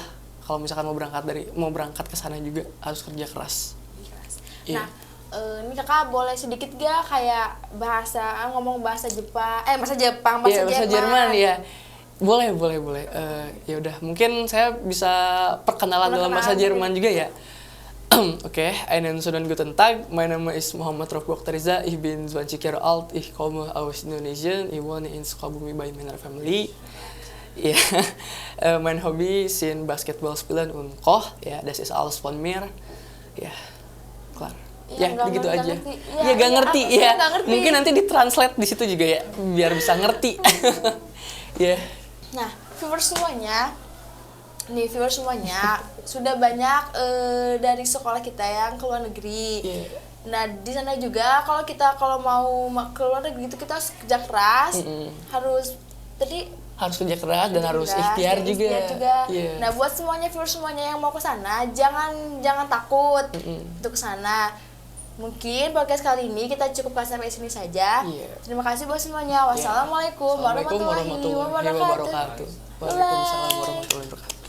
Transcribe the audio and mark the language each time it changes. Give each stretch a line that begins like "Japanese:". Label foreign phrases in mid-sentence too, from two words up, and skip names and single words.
Indonesian: Kalau misalkan mau berangkat ke sana juga harus kerja keras. Nah, ini kakak boleh sedikit gak kayak ngomong bahasa Jepang, bahasa Iya, bahasa Jerman ya. Boleh. Ya udah, mungkin saya bisa perkenalan dalam bahasa Jerman juga ya. Oke,
German: einen schönen guten Tag. Mein Name ist Muhammad Rauf Bokhtariza. Ich bin 20 Jahre alt. Ich komme aus Indonesien. Ich wohne in Sukabumi bei meiner Family. Ja, mein Hobby sind Basketball spielen und Koch. Ja, das ist alles von mir. Ya, klar.
Indonesian: Ya, begitu aja. Iya, gak ngerti. Ya, mungkin nanti ditranslate di situ juga ya, biar bisa ngerti. Ya. Nah, viewers semuanya sudah banyak dari sekolah kita yang ke luar negeri. Nah, di sana juga kalau mau ke luar negeri itu kita harus kerja keras, harus kerja keras dan harus ikhtiar juga. Yeah. Nah, buat viewers semuanya yang mau ke sana, jangan takut untuk ke sana. Mungkin podcast kali ini kita cukupkan sampai sini saja. Terima kasih buat semuanya.
Arabic: والسلام عليكم ورحمة الله وبركاته. وعليكم السلام ورحمة الله وبركاته.